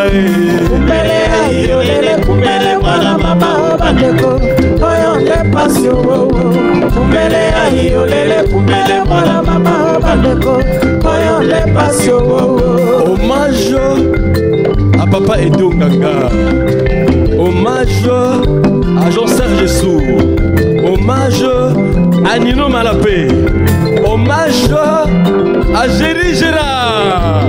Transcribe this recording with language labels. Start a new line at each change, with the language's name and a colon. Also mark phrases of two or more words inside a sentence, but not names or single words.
Lingala: kumbele ayi olele kumbele mwana mama bandeko oyo nde pasio kumbele ayi olele kumbele mwana mama bandeko oyo nde pasio.
French: Hommage à Papa Edo Nganga, hommage à Jean-Serge Sou, hommage à Nino Malapé, hommage à Géry Gérard.